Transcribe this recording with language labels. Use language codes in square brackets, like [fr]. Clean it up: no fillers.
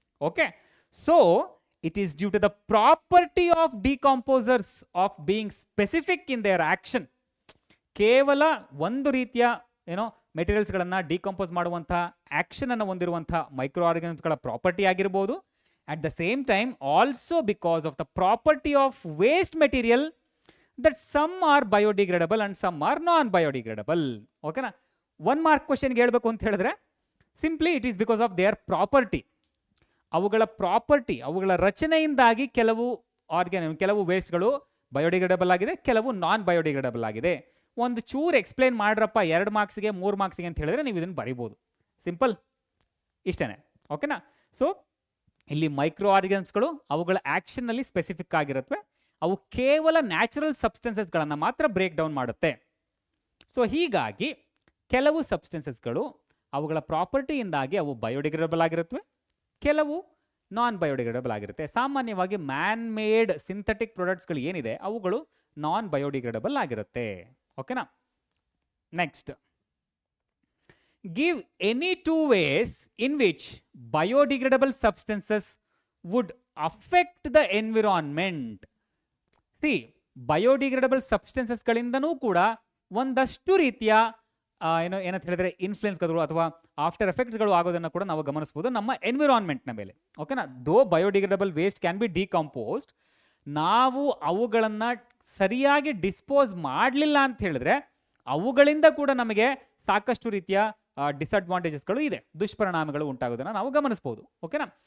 [en] Okay, so it is due to the property of decomposers of being specific in their action. [kn] ಕೇವಲ ಒಂದು ರೀತಿಯ ಮೆಟೀರಿಯಲ್ಸ್ಗಳನ್ನು decompose ಮಾಡುವಂಥ ಆಕ್ಷನನ್ನು ಹೊಂದಿರುವಂಥ micro ಆರ್ಗನಿಸಮ್ಸ್ಗಳ property ಆಗಿರ್ಬೋದು. [en] At the same time, also because of the property of waste material, that some are biodegradable and some are non-biodegradable. Okay na? 1 mark question [kn] ಹೇಳ್ಬೇಕು ಅಂತ ಹೇಳಿದ್ರೆ [en] Simply it is because of their property. [kn] ಅವುಗಳ property, ಅವುಗಳ ರಚನೆಯಿಂದಾಗಿ ಕೆಲವು ವೇಸ್ಟ್ಗಳು biodegradable ಆಗಿದೆ, ಕೆಲವು ನಾನ್ biodegradable ಆಗಿದೆ. ಒಂದು ಚೂರು ಎಕ್ಸ್ಪ್ಲೇನ್ ಮಾಡ್ರಪ್ಪ 2 ಮಾರ್ಕ್ಸ್ಗೆ 3 ಮಾರ್ಕ್ಸ್ಗೆ ಅಂತ ಹೇಳಿದ್ರೆ ನೀವು ಇದನ್ನು ಬರಿಬೋದು. ಸಿಂಪಲ್ ಇಷ್ಟೇ. ಓಕೆನಾ? ಸೊ ಇಲ್ಲಿ ಮೈಕ್ರೋ ಆರ್ಗನಿಸಮ್ಸ್ಗಳು ಅವುಗಳ ಆಕ್ಷನ್ನಲ್ಲಿ ಸ್ಪೆಸಿಫಿಕ್ ಆಗಿರುತ್ತವೆ, ಅವು ಕೇವಲ ನ್ಯಾಚುರಲ್ ಸಬ್ಸ್ಟೆನ್ಸಸ್ಗಳನ್ನು ಮಾತ್ರ ಬ್ರೇಕ್ ಡೌನ್ ಮಾಡುತ್ತೆ. ಸೊ ಹೀಗಾಗಿ ಕೆಲವು ಸಬ್ಸ್ಟೆನ್ಸಸ್ಗಳು ಅವುಗಳ ಪ್ರಾಪರ್ಟಿಯಿಂದಾಗಿ ಅವು ಬಯೋಡಿಗ್ರೇಡಬಲ್ ಆಗಿರುತ್ತವೆ, ಕೆಲವು ನಾನ್ ಬಯೋಡಿಗ್ರೇಡಬಲ್ ಆಗಿರುತ್ತೆ. ಸಾಮಾನ್ಯವಾಗಿ ಮ್ಯಾನ್ ಮೇಡ್ ಸಿಂಥೆಟಿಕ್ ಪ್ರಾಡಕ್ಟ್ಸ್ಗಳು ಏನಿದೆ ಅವುಗಳು ನಾನ್ ಬಯೋಡಿಗ್ರೇಡಬಲ್ ಆಗಿರುತ್ತೆ. ಓಕೆನಾ? [en] Next, give any 2 ways in which biodegradable substances would affect the environment. [kn] See, biodegradable substances ಗಳಿಂದನೂ ಕೂಡ ಒಂದಷ್ಟು ರೀತಿಯ ಏನಂತ ಹೇಳಿದ್ರೆ ಇನ್ಫ್ಲುಯೆನ್ಸ್ಗಳು ಅಥವಾ ಆಫ್ಟರ್ ಎಫೆಕ್ಟ್ಸ್ಗಳು ಆಗೋದನ್ನು ಕೂಡ ನಾವು ಗಮನಿಸಬಹುದು ನಮ್ಮ ಎನ್ವಿರಾನ್ಮೆಂಟ್ನ ಮೇಲೆ. ಓಕೆನಾ? [en] though biodegradable waste can be decomposed, [kn] ನಾವು ಅವುಗಳನ್ನು ಸರಿಯಾಗಿ ಡಿಸ್ಪೋಸ್ ಮಾಡಲಿಲ್ಲ ಅಂತ ಹೇಳಿದ್ರೆ ಅವುಗಳಿಂದ ಕೂಡ ನಮಗೆ ಸಾಕಷ್ಟು ರೀತಿಯ ಡಿಸ್ಅಡ್ವಾಂಟೇಜಸ್ಗಳು ಇದೆ, ದುಷ್ಪರಿಣಾಮಗಳು ಉಂಟಾಗೋದನ್ನು ನಾವು ಗಮನಿಸಬಹುದು. ಓಕೆನಾ?